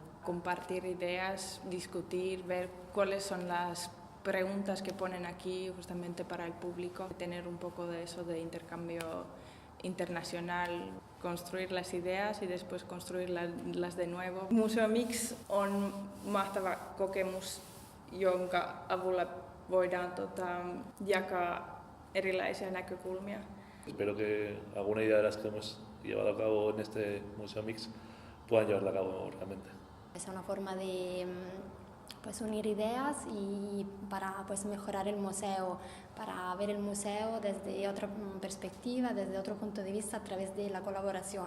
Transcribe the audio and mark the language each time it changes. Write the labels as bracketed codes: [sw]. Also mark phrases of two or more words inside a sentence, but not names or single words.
[es] Compartir ideas, discutir, ver cuáles son las preguntas que ponen aquí justamente para el público, tener un poco de eso de intercambio internacional, construir las ideas y después construirlas de nuevo. [fi] Museo Mix on mahtava kokemus, jonka avulla voidaan jakaa erilaisia näkökulmia. [es] Espero que alguna idea de las que hemos llevado a cabo en este Museo Mix puedan llevarla a cabo realmente. Es una forma de unir ideas y para mejorar el museo, para ver el museo desde otra perspectiva, desde otro punto de vista a través de la colaboración.